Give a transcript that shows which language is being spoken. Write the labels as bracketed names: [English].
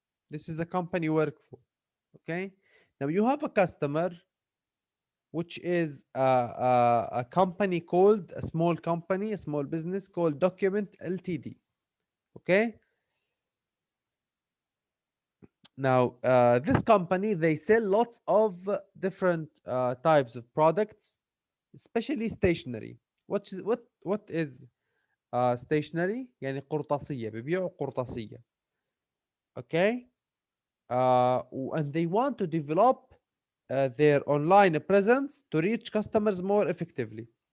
[English] This is a company you work for. Okay, now you have a customer which is a company called a small company, a small business called Document Ltd. Okay, now this company they sell lots of different types of products, especially stationery. What is stationery؟ [Arabic] يعني قرطاسية، بيبيعوا قرطاسية. [English] Okay, and they want to develop their online presence to reach customers more effectively.